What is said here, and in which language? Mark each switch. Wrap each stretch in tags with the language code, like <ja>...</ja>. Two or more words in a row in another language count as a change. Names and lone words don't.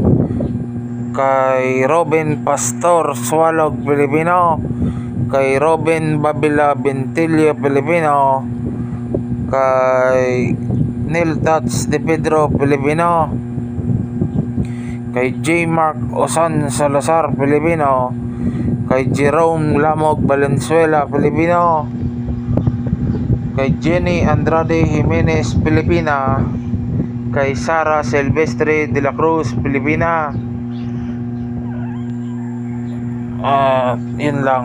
<tl>kay Robin Pastor Swalog, Pilipino, kay Robin Babila Bentillo, Pilipino, kay Neil Tats de Pedro, Pilipino, kay J. Mark Osan Salazar, Pilipino, kay Jerome Lamog Valenzuela, Pilipino, kay Jenny Andrade Jimenez, Pilipina, kay Sara Silvestre de la Cruz, Pilipina. Yun lang.</tl>